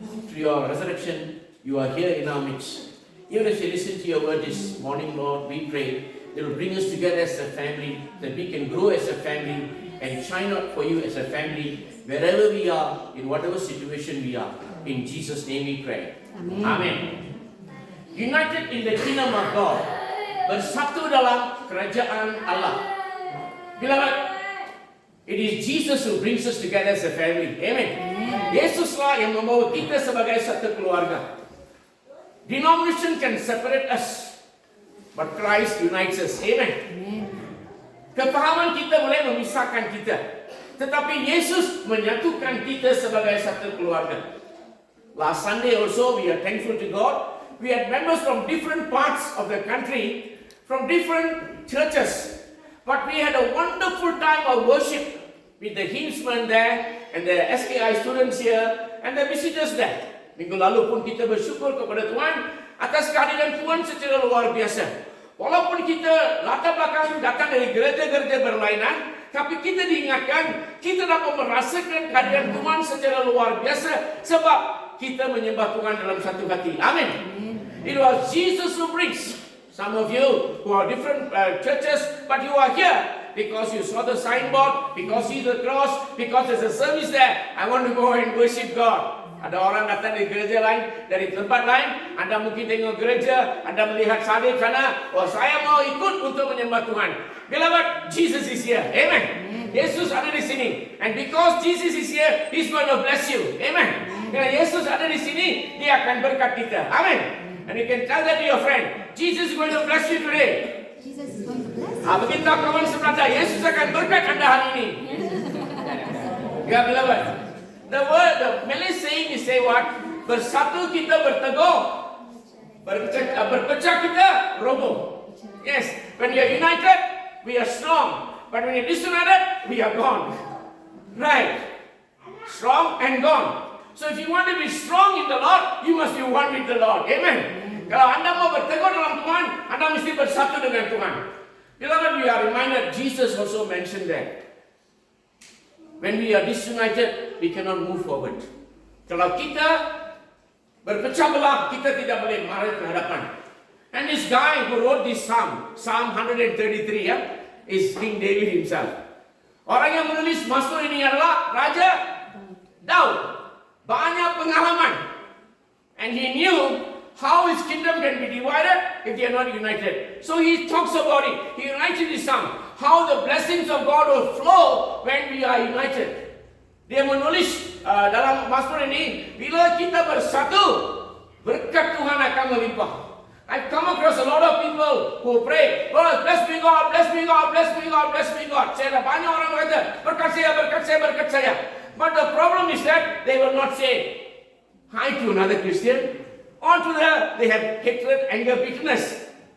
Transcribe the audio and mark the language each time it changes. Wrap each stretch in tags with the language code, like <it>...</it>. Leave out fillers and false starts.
<en>Through your resurrection, you are here in our midst. Even as we listen to your word this morning, Lord, we pray it will bring us together as a family, that we can grow as a family and shine out for you as a family, wherever we are, in whatever situation we are. In Jesus' name we pray. Amen. Amen. United in the kingdom of God,</en> <ms>bersatu dalam kerajaan Allah.</ms> <en>Beloved, it is Jesus who brings us together as a family. Amen.</en> <ms>Yesuslah yang membawa kita sebagai satu keluarga.</ms> <en>Denomination can separate us, but Christ unites us. Amen.</en> <ms>Kepahaman kita boleh memisahkan kita, tetapi Yesus menyatukan kita sebagai satu keluarga.</ms> <en>Last Sunday also, we are thankful to God. We had members from different parts of the country, from different churches. But we had a wonderful time of worship with the hymnsmen there, and the SKI students here, and the visitors there.</en> <ms>Minggu lalu pun kita bersyukur kepada Tuhan atas kehadiran Tuhan secara luar biasa. Walaupun kita latar belakang datang dari gereja-gereja berlainan, tapi kita diingatkan, kita dapat merasakan kehadiran Tuhan secara luar biasa, sebab kita menyembah Tuhan dalam satu hati.</ms> <en>Amin. It was Jesus who brings. Some of you who are different churches, but you are here because you saw the signboard, because you see the cross, because there's a service there. I want to go and worship God.</en> <ms>Ada orang datang dari gereja lain, dari tempat lain. Anda mungkin tengok gereja, Anda melihat salib sana. Oh, saya mau ikut untuk menyembah Tuhan.</ms> <en>Beloved, Jesus is here. Amen.</en> <ms>Yesus ada di sini.</ms> <en>And because Jesus is here, He's going to bless you. Amen.</en> <ms>Karena Yesus ada di sini, Dia akan berkat kita. Amen.</ms> <en>And you can tell that to your friend. Jesus is going to bless you today. Jesus is going to bless you.</en> <ms>Beritahu kawan sebelah, Yesus akan berkat Anda hari ini.</ms> <en>Ya, beloved. The Malay saying is say what?</en> <ms>Bersatu kita berteguh, berpecah kita roboh.</ms> <en>Yes, when we are united, we are strong. But when we are disunited, we are gone. Right? Strong and gone. So if you want to be strong in the Lord, you must be one with the Lord. Amen.</en> <ms>Kalau Anda mau berteguh dalam Tuhan, Anda mesti bersatu dengan Tuhan.</ms> <en>Beloved, we are reminded, Jesus also mentioned that. When we are disunited, we cannot move forward.</en> <ms>Kalau kita berpecah belah, kita tidak boleh mari ke hadapan.</ms> <en>And this guy who wrote this Psalm 133, is King David himself.</en> <ms>Orang yang menulis Mazmur ini adalah Raja Daud. Banyak pengalaman.</ms> <en>And he knew how his kingdom can be divided if they are not united. So he talks about it. He writes in his Psalm how the blessings of God will flow when we are united.</en> <ms>Dia menulis dalam Mazmur ini, bila kita bersatu, berkat Tuhan akan melimpah.</ms> <en>I've come across a lot of people who pray, oh, bless me God, bless me God, bless me God, bless me God.</en> <ms>Saya ada banyak orang berkata, berkat saya, berkat saya, berkat saya.</ms> <en>But the problem is that they will not say hi to another Christian. On to they have hatred, anger, bitterness.</en>